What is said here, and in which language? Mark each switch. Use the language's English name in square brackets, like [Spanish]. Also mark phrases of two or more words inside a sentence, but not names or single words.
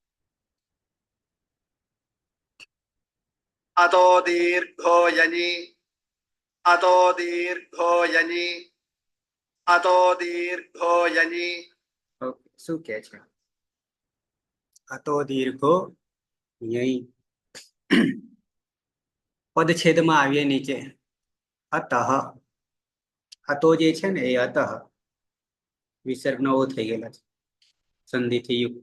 [Sanskrit] अतो दीर्घो यनि, अतो दीर्घो यनि, अतो दीर्घो यनि. [Gujarati] ઓકે, શું કે છે? [Sanskrit] અતો દીર્ઘો યઈ. [Gujarati] પદછેદમાં આવીએ નીચે અતઃ. અતો જે છે ને એ અતઃ વિસર્ગ નવો થઈ ગયેલા છે, સંધિથી યુક્ત.